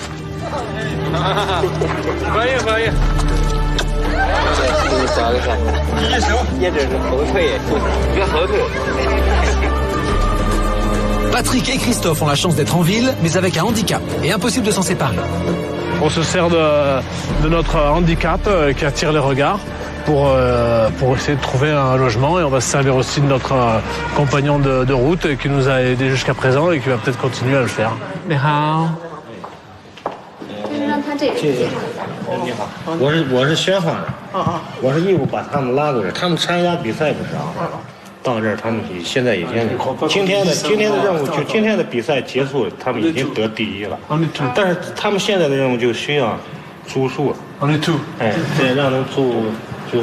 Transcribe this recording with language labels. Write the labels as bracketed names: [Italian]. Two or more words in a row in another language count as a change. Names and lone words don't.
[French] Patrick et Christophe ont la chance d'être en ville, mais avec un handicap, et impossible de s'en séparer. On se sert de notre handicap qui attire les regards pour essayer de trouver un logement, et on va se servir aussi de notre compagnon de route qui nous a aidés jusqu'à présent et qui va peut-être continuer à le faire. [Chinese] Ni hao. 你好，我是宣发的，我是义务把他们拉过来，他们参加比赛不少，到这儿他们现在已经今天的任务就今天的比赛结束，他们已经得第1了，但是他们现在的任务就需要住宿，哎，对，让他们住宿。